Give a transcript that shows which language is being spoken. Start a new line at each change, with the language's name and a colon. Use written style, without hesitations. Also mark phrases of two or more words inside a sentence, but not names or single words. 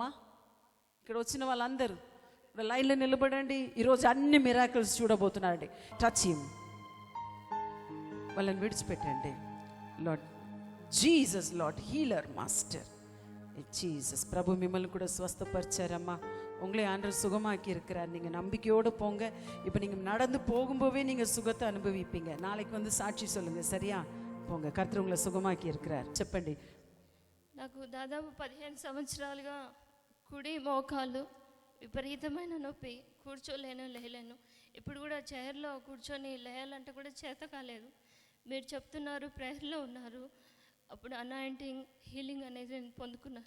Telugu: ఇక్కడ వచ్చిన వాళ్ళందరూ ఇప్పుడు లైన్లో నిలబడండి. ఈరోజు అన్ని మిరాకిల్స్ చూడబోతున్నారండి.
English: touch him.
Telugu: వాళ్ళని విడిచిపెట్టండి.
English: Lord Jesus, Lord healer master Jesus.
Telugu: ప్రభు మిమ్మల్ని కూడా స్వస్థపరిచారమ్మా.
Tamil: உங்களை ஆண்டவர் சுகமாக்கி இருக்கிறார். நீங்கள் நம்பிக்கையோடு போங்க. இப்போ நீங்கள் நடந்து போகும்போதே நீங்கள் சுகத்தை அனுபவிப்பீங்க. நாளைக்கு வந்து சாட்சி சொல்லுங்கள், சரியா? போங்க கர்த்தர் ఉங்களை சுகமாக்கி இருக்கிறார். చెప్పండి.
Telugu: నాకు దాదాపు 15 సంవత్సరాలుగా కుడి మోకాలు విపరీతమైన నొప్పి, కూర్చోలేను లేలేను. ఇప్పుడు కూడా చైర్లో కూర్చొని లేయాలంటే కూడా చేత కాలేదు. మీరు చెప్తున్నారు, ప్రేయర్లో ఉన్నారు, అప్పుడు
English: anointing healing
Telugu: అనేది నేను పొందుకున్నాను.